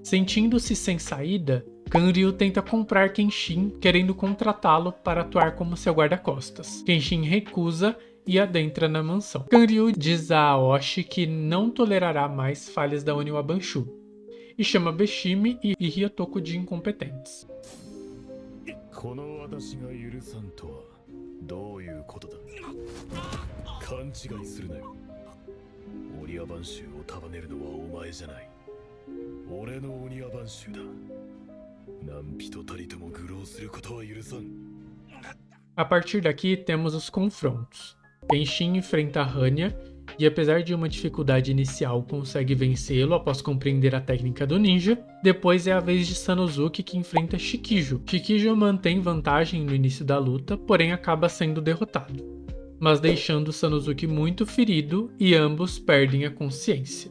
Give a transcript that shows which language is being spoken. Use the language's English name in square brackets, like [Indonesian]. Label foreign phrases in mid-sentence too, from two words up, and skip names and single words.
[Portuguese] Sentindo-se sem saída, Kanryu tenta comprar Kenshin, querendo contratá-lo para atuar como seu guarda-costas. Kenshin recusa e adentra na mansão. Kanryu diz a Aoshi que não tolerará mais falhas da Oniwa Banshu e chama Beshime e Ryotoko de incompetentes. [Japanese] この私が許さんとはどういうことだ。勘違いするなよ。オニワバンシュを束ねるのはお前じゃない。俺のオニワバンシュだ。何人たりとも愚弄することは許さん。 [Portuguese] A partir daqui temos os confrontos. Kenshin enfrenta Hanya e, apesar de uma dificuldade inicial, consegue vencê-lo após compreender a técnica do ninja. Depois é a vez de Sanosuke, que enfrenta Shikijo. Shikijo mantém vantagem no início da luta, porém acaba sendo derrotado, mas deixando Sanosuke muito ferido e ambos perdem a consciência.